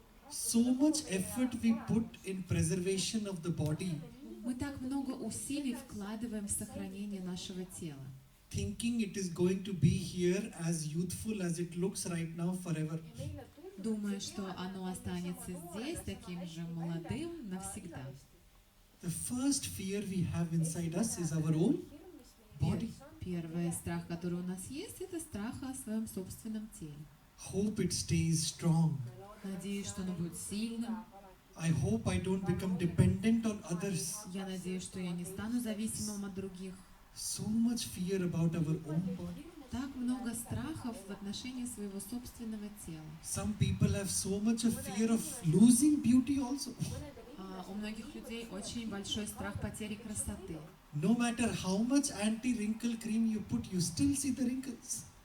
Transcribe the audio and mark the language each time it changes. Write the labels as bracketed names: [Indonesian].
[English] So much effort we put in preservation of the body, [Russian] Мы так много усилий вкладываем в сохранение нашего тела, [English] thinking it is going to be here as youthful as it looks right now forever. [Russian] думая, что оно останется здесь таким же молодым навсегда. [English] The first fear we have inside us is our own body. [Russian] Первый страх, который у нас есть, это страх о своем собственном теле. [English] Hope it stays strong. [Russian] Надеюсь, что оно будет сильным. [English] I hope I don't become dependent on others. [Russian] Я надеюсь, что я не стану зависимым от других. [English] So much fear about our own body. [Russian] Так много страхов в отношении своего собственного тела. [English] Some people have so much of fear of losing beauty also. [Russian] У многих людей очень большой страх потери красоты. [English] No matter how much anti-wrinkle cream you put, you still see the wrinkles.